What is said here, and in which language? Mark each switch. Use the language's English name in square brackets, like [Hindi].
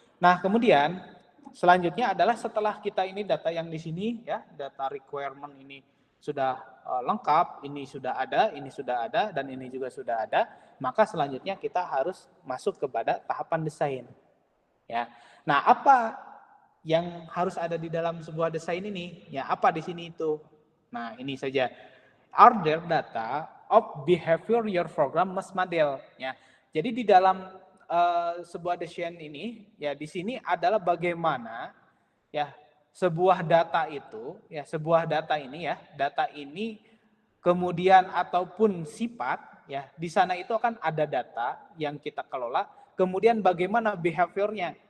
[Indonesian] Nah, kemudian selanjutnya adalah setelah kita ini data yang di sini, ya, data requirement ini sudah lengkap, ini sudah ada dan ini juga sudah ada, maka selanjutnya kita harus masuk kepada tahapan desain, ya. Nah, apa yang harus ada di dalam sebuah desain ini? Ya, apa di sini itu? Nah, ini saja. [English] Are there data of behavior your program must model, ya. [Indonesian] Jadi di dalam sebuah desain ini, ya, di sini adalah bagaimana, ya, sebuah data itu, ya, sebuah data ini, ya, data ini kemudian ataupun sifat, ya, di sana itu akan ada data yang kita kelola, kemudian bagaimana behaviornya,